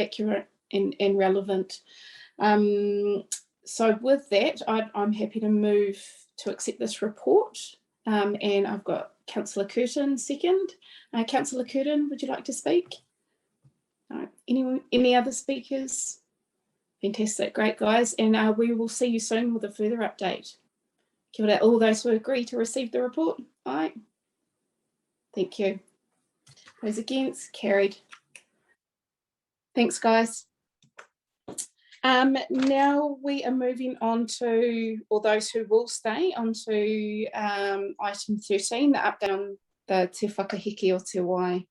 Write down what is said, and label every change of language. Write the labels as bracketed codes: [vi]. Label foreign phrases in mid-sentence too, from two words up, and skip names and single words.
[en] It's more accurate and relevant So with that, I'm happy to move to accept this report. And I've got Councillor Curtin second. Councillor Curtin, would you like to speak? Any other speakers? Fantastic, great guys. And we will see you soon with a further update. [mi] Kia ora, [en] all those who agree to receive the report. Aye. Thank you. Those against, carried. Thanks, guys. Now we are moving on to, or those who will stay, on to item 13, the update on the Te Whakaheke o Te Wai.